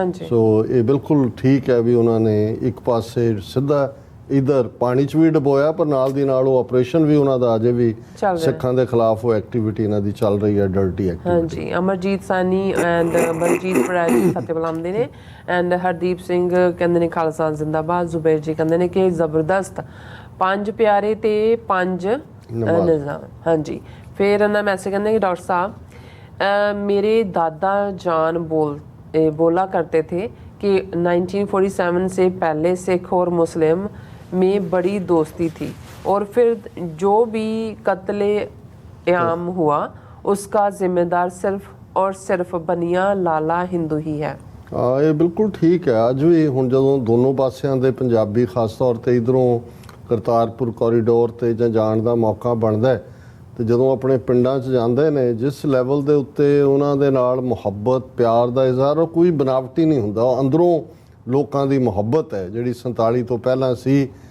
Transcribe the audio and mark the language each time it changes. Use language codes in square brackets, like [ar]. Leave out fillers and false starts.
[pa] ਸੋ ਇਹ ਬਿਲਕੁਲ ਠੀਕ ਹੈ ਵੀ ਉਹਨਾਂ ਨੇ ਇੱਕ ਪਾਸੇ ਸਿੱਧਾ ਇੱਧਰ ਪਾਣੀ 'ਚ ਵੀ ਡੁਬੋਇਆ ਪਰ ਨਾਲ ਦੀ ਨਾਲ ਉਹ ਆਪਰੇਸ਼ਨ ਵੀ ਉਹਨਾਂ ਦਾ ਅਜੇ ਵੀ ਸਿੱਖਾਂ ਦੇ ਖਿਲਾਫ ਉਹ ਐਕਟੀਵਿਟੀ ਇਹਨਾਂ ਦੀ ਚੱਲ ਰਹੀ ਹੈ ਡਰਟੀ ਐਕਟੀਵਿਟੀ। ਹਾਂਜੀ ਅਮਰਜੀਤ ਸਾਨੀ ਐਂਡ ਬਲਜੀਤ ਬਰਾੜ ਜੀ ਫਤਿਹ ਬੁਲਾਉਂਦੇ ਨੇ ਐਂਡ ਹਰਦੀਪ ਸਿੰਘ ਕਹਿੰਦੇ ਨੇ ਖਾਲਸਾ ਜ਼ਿੰਦਾਬਾਦ। ਜ਼ੁਬੇਰ ਜੀ ਕਹਿੰਦੇ ਨੇ ਕਿ ਜ਼ਬਰਦਸਤ 5 ਪਿਆਰੇ ਤੇ 5 ਨਿਜ਼ਾਮ। ਹਾਂਜੀ ਫਿਰ ਇਹਨਾਂ ਮੈਸੇਜ ਕਹਿੰਦੇ ਕਿ ਡਾਕਟਰ [hi] साहब मेरे दादा जान बोला करते थे कि 1947 से पहले सिख और मुस्लिम में बड़ी दोस्ती थी और फिर जो भी कत्ले आम हुआ उसका जिम्मेदार सिर्फ और सिर्फ बनिया लाला हिंदू ही है। [pa] ਇਹ ਬਿਲਕੁਲ ਠੀਕ ਹੈ। ਅੱਜ ਵੀ ਹੁਣ ਜਦੋਂ ਦੋਨੋਂ ਪਾਸਿਆਂ ਦੇ ਪੰਜਾਬੀ ਖਾਸ ਤੌਰ ਤੇ ਇਧਰੋਂ ਕਰਤਾਰਪੁਰ ਕੋਰੀਡੋਰ ਤੇ ਜਾਂ ਜਾਣ ਦਾ ਮੌਕਾ ਬਣਦਾ ਤੇ ਜਦੋਂ ਆਪਣੇ ਪਿੰਡਾਂ 'ਚ ਜਾਂਦੇ ਨੇ ਜਿਸ ਲੈਵਲ ਦੇ ਉੱਤੇ ਉਹਨਾਂ ਦੇ ਨਾਲ ਮੁਹੱਬਤ ਪਿਆਰ ਦਾ ਇਜ਼ਹਾਰ ਉਹ ਕੋਈ ਬਨਾਵਟੀ ਨਹੀਂ ਹੁੰਦਾ। ਉਹ ਅੰਦਰੋਂ ਲੋਕਾਂ ਦੀ ਮੁਹੱਬਤ ਹੈ ਜਿਹੜੀ 47 ਤੋਂ ਪਹਿਲਾਂ ਸੀ।